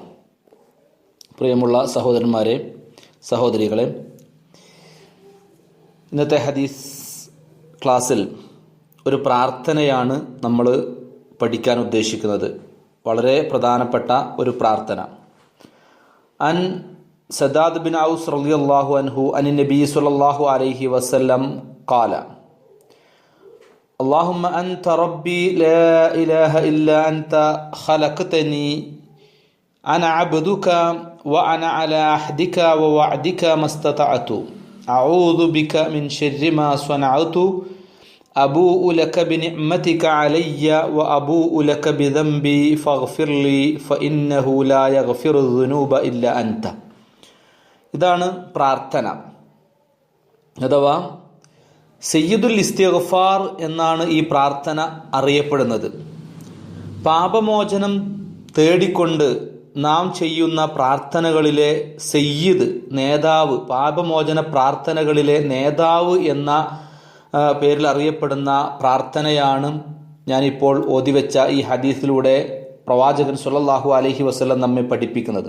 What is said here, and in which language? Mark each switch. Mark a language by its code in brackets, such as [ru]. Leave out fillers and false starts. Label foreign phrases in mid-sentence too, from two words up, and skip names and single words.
[ml] പ്രിയമുള്ള സഹോദരന്മാരെ, സഹോദരികളെ, ഇന്നത്തെ ഹദീസ് ക്ലാസ്സിൽ ഒരു പ്രാർത്ഥനയാണ് നമ്മൾ പഠിക്കാൻ ഉദ്ദേശിക്കുന്നത്. വളരെ പ്രധാനപ്പെട്ട ഒരു പ്രാർത്ഥന. [ar] عن شداد بن أوس رضي الله عنه عن النبي صلى الله عليه وسلم قال اللهم أنت ربي لا إله إلا أنت خلقتني أنا عبدك وأنا على عهدك ووعدك ما استطعت أعوذ بك من شر ما صنعت أبوء لك بنعمتك علي وأبوء لك بذنبي فاغفر لي فإنه لا يغفر الذنوب إلا أنت. [ml] ഇതാണ് പ്രാർത്ഥന, അഥവാ [ar] سيد الاستغفار [ml] എന്നാണ് ഈ പ്രാർത്ഥന അറിയപ്പെടുന്നത്. പാപമോചനം തേടിക്കൊണ്ട് നാം ചെയ്യുന്ന പ്രാർത്ഥനകളിലെ സയ്യിദ്, നേതാവ്, പാപമോചന പ്രാർത്ഥനകളിലെ നേതാവ് എന്ന പേരിൽ അറിയപ്പെടുന്ന പ്രാർത്ഥനയാണ് ഞാനിപ്പോൾ ഓതിവെച്ച ഈ ഹദീസിലൂടെ പ്രവാചകൻ [ar] صلى الله عليه وسلم [ml] നമ്മെ പഠിപ്പിക്കുന്നത്.